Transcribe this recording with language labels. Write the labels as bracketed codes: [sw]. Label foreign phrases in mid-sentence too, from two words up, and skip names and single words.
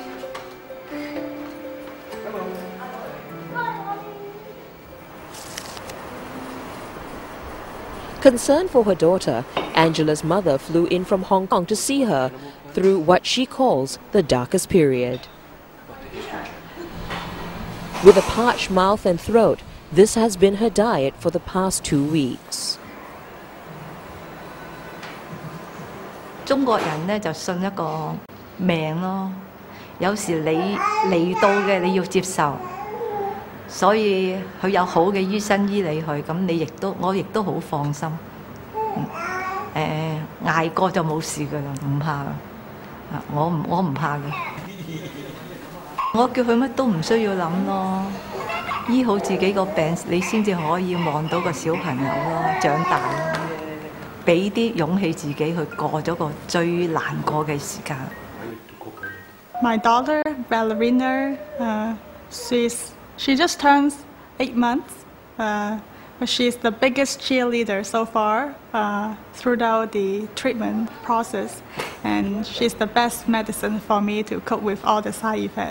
[en] Concerned for her daughter, Angela's mother flew in from Hong Kong to see her through what she calls the darkest period. With a parched mouth and throat, this has been her diet for the past 2 weeks. [yue] 中國人呢就信一個命咯，有時你嚟到嘅你要接受，所以佢有好嘅醫生醫你去，咁你我亦都好放心。捱過就冇事㗎啦，唔怕㗎。我唔怕嘅。我叫佢乜都唔需要諗咯，醫好自己個病，你先至可以望到個小朋友咯，長大咯，俾啲勇氣自己去過咗個最難過嘅時間。 [en] My daughter, ballerina, she just turns 8 months, but she's the biggest cheerleader so far throughout the treatment process, and she's the best medicine for me to cope with all the side effects.